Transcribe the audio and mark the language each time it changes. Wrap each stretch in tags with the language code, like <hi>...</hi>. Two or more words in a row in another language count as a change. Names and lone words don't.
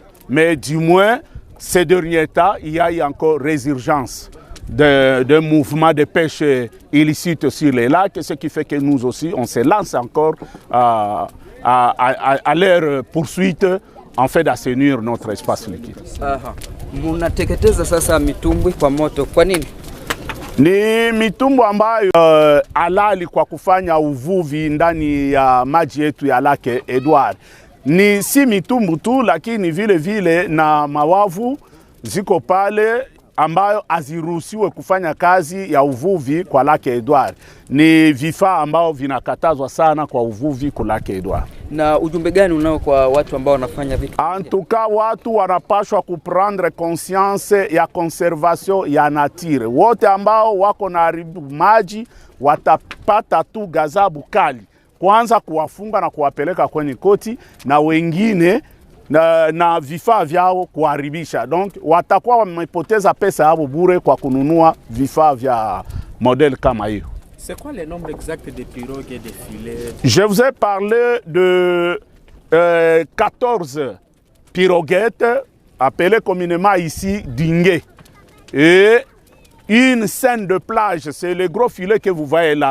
<fr>Mais du moins, ces derniers temps, il y a eu encore résurgence d'un mouvement de pêche illicite sur les lacs, ce qui fait que nous aussi, on se lance encore à leur poursuite en fait d'assainir notre espace liquide.</fr> <sw>Munateketeza sasa mitumbwi kwa moto. Kwa nini? Ni mitumbu ambayo halali kwa kufanya uvuvi ndani ya maji yetu ya Lake Edward. Ni si mitumbu tu, lakini vile vile na mawavu ziko pale ambayo haziruhusiwe kufanya kazi ya uvuvi kwa Lake Edward. Ni vifaa ambao vinakatazwa sana kwa uvuvi kwa Lake Edward. Na ujumbe gani unao kwa watu ambao wanafanya vitu?</sw> <fr>En tout cas,</fr> <sw>watu wanapashwa</sw> <fr>kuprendre conscience</fr> <sw>ya conservation ya nature. Wote ambao wako na haribu maji watapata tu gazabu kali. Kwanza kuwafunga na kuwapeleka kwenye koti, na wengine na vifaa vyao kuharibisha. Donc watakuwa wamepoteza pesa yao bure kwa kununua vifaa vya modèle kama hiyo.</sw> <fr>C'est quoi le nombre exact de pirogues et de filets? Je vous ai parlé de 14 piroguettes appelées communément ici dinghy. Et une scène de plage, c'est le gros filet que vous voyez là.</fr>